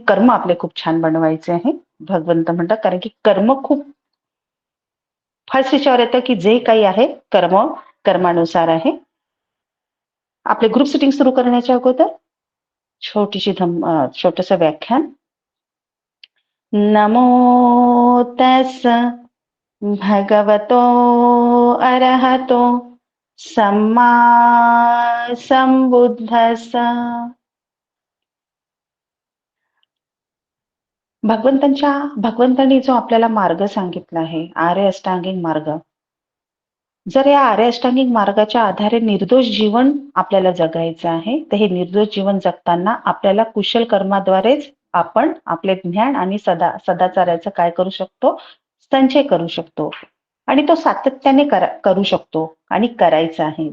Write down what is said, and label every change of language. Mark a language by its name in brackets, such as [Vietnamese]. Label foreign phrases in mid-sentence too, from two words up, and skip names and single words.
[Marathi] कर्म आपले खूप छान बनवायचे आहे, भगवंत म्हणतात, कारण की कर्म खूप फास्ट विचार येतं की जे काही आहे कर्मानुसार आहे. आपले [English] group sitting [Marathi] सुरू करण्याच्या अगोदर छोटस व्याख्यान. [Pali] नमो तस् भगवतो अरहतो सम्मा संबुद्धस्स. [Marathi] भगवंतांनी जो आपल्याला मार्ग सांगितला आहे, आर्य अष्टांगिक मार्ग, जर या आर्य अष्टांगिक मार्गाच्या आधारे निर्दोष जीवन आपल्याला जगायचं आहे, तर हे निर्दोष जीवन जगताना आपल्याला कुशल कर्माद्वारेच आपण आपले ज्ञान आणि सदाचाराचा काय करू शकतो, संचय करू शकतो आणि तो सातत्याने करू शकतो आणि करायचा आहे.